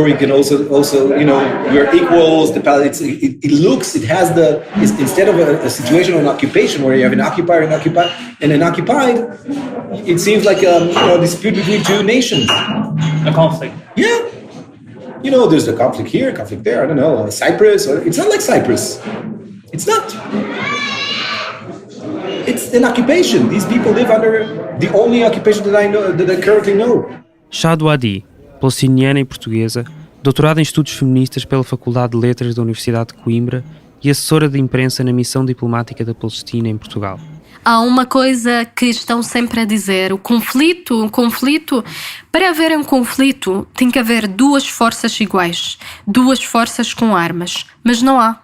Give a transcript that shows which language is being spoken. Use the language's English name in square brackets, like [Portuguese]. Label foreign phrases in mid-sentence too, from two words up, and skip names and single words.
[English] You can also, we're equals. It has instead of a situation of an occupation where you have an occupier and an occupied, it seems like a dispute between two nations. A conflict. Yeah. There's a conflict here, a conflict there. I don't know, Cyprus. It's not like Cyprus. It's not. It's an occupation. These people live under the only occupation that I currently know. [Portuguese] Shadu Adi, palestiniana e portuguesa, doutorada em estudos feministas pela Faculdade de Letras da Universidade de Coimbra e assessora de imprensa na Missão Diplomática da Palestina em Portugal. Há uma coisa que estão sempre a dizer, o conflito, para haver um conflito tem que haver duas forças iguais, duas forças com armas, mas não há.